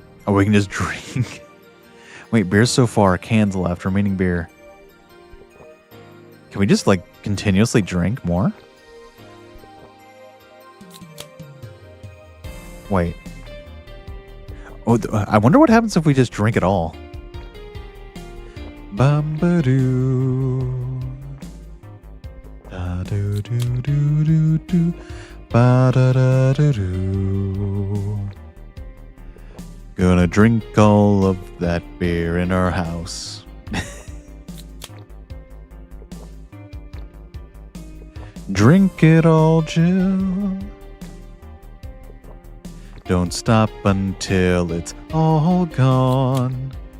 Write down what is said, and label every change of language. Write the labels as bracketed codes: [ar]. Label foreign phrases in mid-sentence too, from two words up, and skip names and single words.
[en] Oh, we can just drink. Wait, beer's so far. Cans left. Remaining beer. Can we just, like, continuously drink more? Wait. Oh, I wonder what happens if we just drink it all. Bum-ba-doo. Da-do-do-do-do-do. Ba-da-da-do-do. Gonna drink all of that beer in our house. Drink it all, Jill. Don't stop until it's all gone.